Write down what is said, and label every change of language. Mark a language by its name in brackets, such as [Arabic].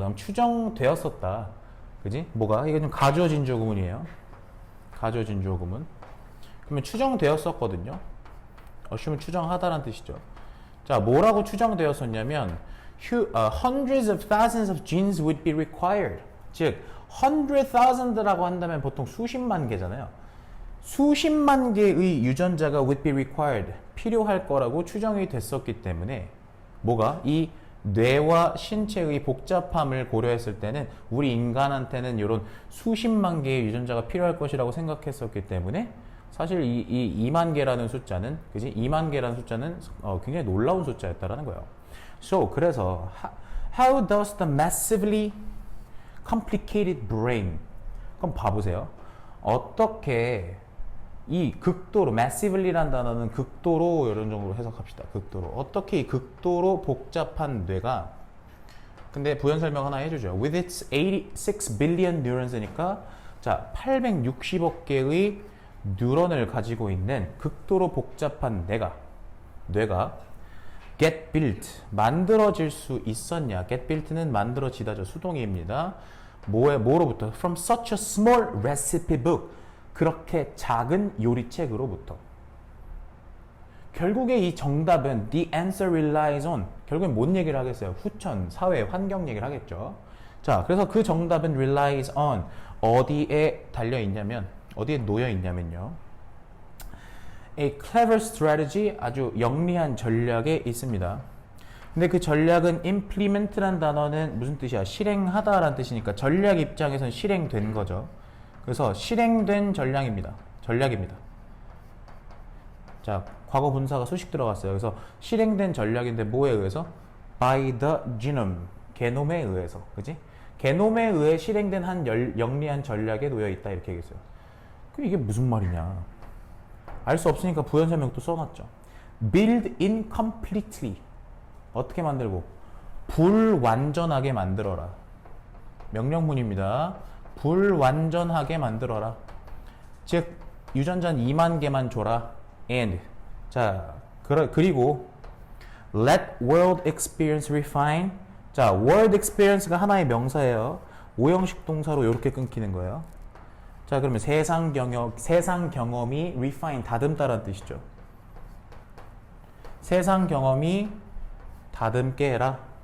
[Korean] 그럼 추정되었었다. 그지? 뭐가? 이게 좀 가주어진 주어 구문이에요. 가주어진 주어 구문. 그러면 추정되었었거든요. assume 추정하다라는 뜻이죠. [English] 자, 뭐라고 추정되었었냐면, hundreds of thousands of genes would be required. [Korean] 즉, 100,000라고 한다면 보통 수십만 개잖아요. 수십만 개의 유전자가 [English] would be required. [Korean] 필요할 거라고 추정이 됐었기 때문에, 뭐가? 이 뇌와 신체의 복잡함을 고려했을 때는 우리 인간한테는 이런 수십만 개의 유전자가 필요할 것이라고 생각했었기 때문에 사실 이 2만 개라는 숫자는, 그지? 2만 개라는 숫자는 굉장히 놀라운 숫자였다라는 거예요. [English] So, 그래서 how does the massively complicated brain, [Korean] 그럼 봐보세요. 어떻게 이 극도로, massively라는 단어는 극도로, 이런 정도로 해석합시다. 극도로. 어떻게 이 극도로 복잡한 뇌가, 근데 부연 설명 하나 해주죠. [English] With its 86 billion neurons [Korean] 니까, 자, 860억 개의 뉴런을 가지고 있는 극도로 복잡한 뇌가 [English] get built, [Korean] 만들어질 수 있었냐. get built는 만들어지다죠. 수동의입니다. 뭐로부터? [English] From such a small recipe book. [Korean] 그렇게 작은 요리책으로부터. 결국에 이 정답은 [English] the answer relies on. [Korean] 결국엔 뭔 얘기를 하겠어요? 후천, 사회, 환경 얘기를 하겠죠. 자, 그래서 그 정답은 [English] relies on. [Korean] 어디에 달려 있냐면, 어디에 놓여 있냐면요. [English] A clever strategy, [Korean] 아주 영리한 전략에 있습니다. 근데 그 전략은 implement라는 단어는 무슨 뜻이야? 실행하다라는 뜻이니까 전략 입장에서는 실행된 거죠. 그래서 실행된 전략입니다. 자, 과거 분사가 수식 들어갔어요. 그래서 실행된 전략인데 뭐에 의해서? [English] By the genome, [Korean] 게놈에 의해서. 그지? 게놈에 의해 실행된 한 영리한 전략에 놓여 있다. 이렇게 얘기했어요. 그럼 이게 무슨 말이냐? 알 수 없으니까 부연 설명도 써놨죠. [English] Build incompletely. [Korean] 어떻게 만들고? 불완전하게 만들어라. 명령문입니다. 불완전하게 만들어라. 즉, 유전자는 2만 개만 줘라. [English] And. [Korean] 자, 그리고 [English] let world experience refine. [Korean] 자, world experience가 하나의 명사예요. 오형식 동사로 이렇게 끊기는 거예요. 자, 그러면 세상 경험이 refine, 다듬다라는 뜻이죠. 세상 경험이 다듬게 해라.